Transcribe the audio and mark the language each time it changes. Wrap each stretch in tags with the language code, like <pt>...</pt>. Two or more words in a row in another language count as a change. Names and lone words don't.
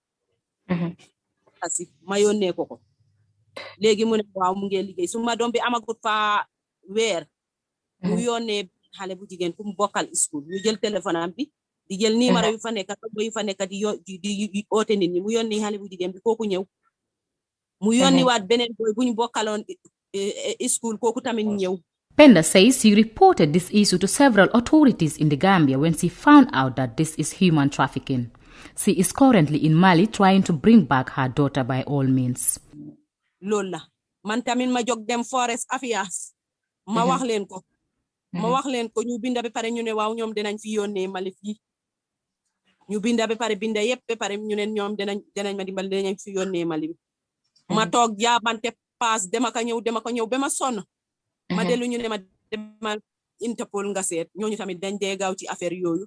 <wo>asi ma yónnee ko léegi mu ne waaw mu ngi liggéey suma doom bi amagut fa weer mu yónnee xale bu jigéen ku mu bokkal school ñu jël téléphone am bi di jël numéro yu fa nekk di oote nit ñi mu yónni xale bu jigéen bi kooku ñëw mu yónni waat beneen boy bu ñu bokkaloon school kooku tamit ñëw.</wo> <en>Penda says she reported this issue to several authorities in the Gambia when she found out that this is human trafficking. She is currently in Mali trying to bring back her daughter by all means.</en> <wo>Loolu la man tamit ma jóg dem</wo> <en>forest affairs</en> <wo>ma wax leen ko ñu binda ba pare ñu ne waaw ñoom dinañ fi yónnee Mali fii ñu binda ba pare binda yëpp ba pare ñu ne ñoom dinañ ma dimbal dinañ fi yónnee Mali bi ma toog jaabante paas dema ko ñëw ba ma sonn ma dellu ñu ne ma demal Interpol nga seet ñooñu tamit dañ dee gaaw ci affaire yooyu</wo>